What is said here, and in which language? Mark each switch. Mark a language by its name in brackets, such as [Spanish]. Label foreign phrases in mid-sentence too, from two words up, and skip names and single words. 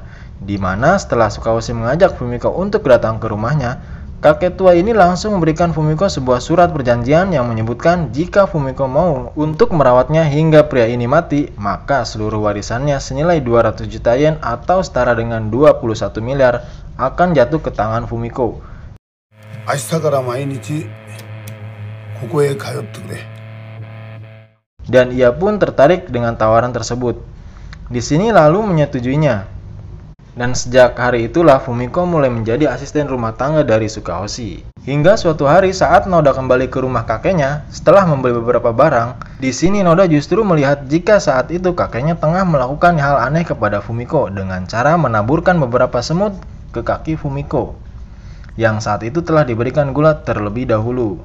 [Indonesian] Di mana setelah Sukahoshi mengajak Fumiko untuk datang ke rumahnya, kakek tua ini langsung memberikan Fumiko sebuah surat perjanjian yang menyebutkan jika Fumiko mau untuk merawatnya hingga pria ini mati, maka seluruh warisannya senilai 200 juta yen atau setara dengan 21 miliar akan jatuh ke tangan Fumiko. [Japanese] ここへ通ってくれ。 [Indonesian] Dan ia pun tertarik dengan tawaran tersebut. Di sini lalu menyetujuinya. Dan sejak hari itulah Fumiko mulai menjadi asisten rumah tangga dari Sukahoshi. Hingga suatu hari saat Noda kembali ke rumah kakeknya setelah membeli beberapa barang, di sini Noda justru melihat jika saat itu kakeknya tengah melakukan hal aneh kepada Fumiko dengan cara menaburkan beberapa semut ke kaki Fumiko yang saat itu telah diberikan gula terlebih dahulu.